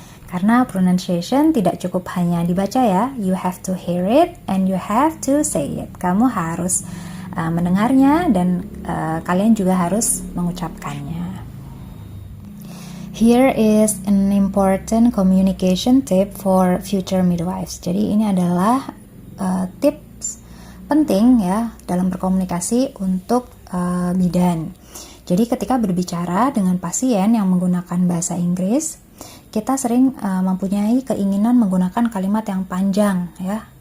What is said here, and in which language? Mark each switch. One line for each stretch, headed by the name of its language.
Indonesian: Karena pronunciation tidak cukup hanya dibaca ya,
English: you have to hear it and you have to say it.
Indonesian: Kamu harus mendengarnya dan kalian juga harus mengucapkannya.
English: Here is an important communication tip for future midwives.
Indonesian: Jadi ini adalah tips penting ya dalam berkomunikasi untuk bidan. Jadi ketika berbicara dengan pasien yang menggunakan bahasa Inggris, kita sering mempunyai keinginan menggunakan kalimat yang panjang ya.